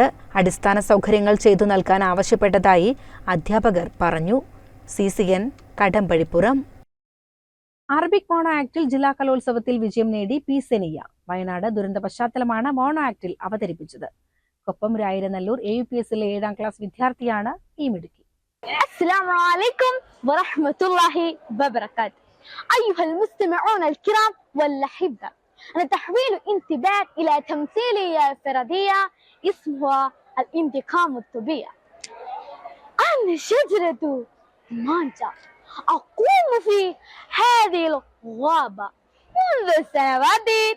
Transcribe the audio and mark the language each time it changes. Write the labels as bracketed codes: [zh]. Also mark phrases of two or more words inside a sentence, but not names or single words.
[ml] അടിസ്ഥാന സൗകര്യങ്ങൾ ചെയ്തു നൽകാൻ ആവശ്യപ്പെട്ടതായി അധ്യാപകർ പറഞ്ഞു. CCN കടമ്പഴിപ്പുറം. അറബിക് [en] mono act [ml] ജില്ലാ കലോത്സവത്തിൽ വിജയം നേടി P. സെനിയ. വയനാട് ദുരന്ത പശ്ചാത്തലമാണ് [en] mono act [ml] അവതരിപ്പിച്ചത്. കൊപ്പം രായിരനല്ലൂർ AUPSലെ 7ാം ക്ലാസ് വിദ്യാർത്ഥിയാണ് ഈ മിടുക്കി. [ar] السلام عليكم ورحمة الله وبركاته. أيها المستمعون الكرام والأحبة، أنا تحويل انتباه إلى تمثيلية فردية اسمها الانتقام الطبيعي. أنا شجرة مانجا أقوم في هذه الغابة منذ سنوات.